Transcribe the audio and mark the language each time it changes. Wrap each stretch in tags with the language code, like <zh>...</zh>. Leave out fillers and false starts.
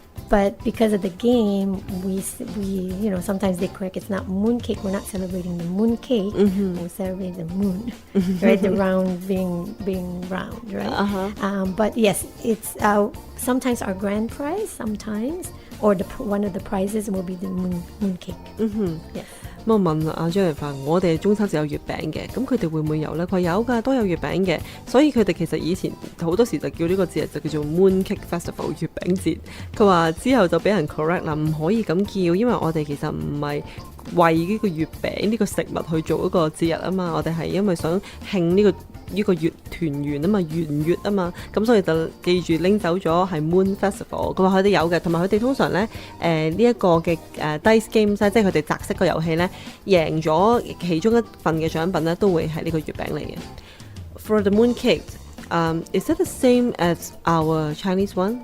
<en>But because of the game, we sometimes they correct. It's not moon cake. We're not celebrating the moon cake. We're celebrating the moon, right? The round being round, right? But yes, it's sometimes our grand prize. Sometimes, or one of the prizes will be the moon cake. Yes.</en> <yue>咁我問阿張麗凡，我哋中秋節有月餅嘅，咁佢哋會唔會有呢？佢話有㗎，都有月餅嘅，所以佢哋其實以前好多時就叫呢個節日就叫做 Moon Cake Festival 月餅節。佢話之後就俾人 correct 啦，唔可以咁叫，因為我哋其實唔係為呢個月餅呢個食物去做一個節日啊嘛，我哋係因為想慶呢個月團圓啊嘛，圓月啊嘛，咁所以就記住拎走咗係 Moon Festival。佢話佢哋有嘅，同埋佢哋通常咧呢一個嘅dice games 即係佢哋擲色個遊戲咧，贏咗其中一份嘅獎品咧，都會係呢個月餅嚟嘅。</yue> <en>For the moon cake, is it the same as our Chinese one?</en>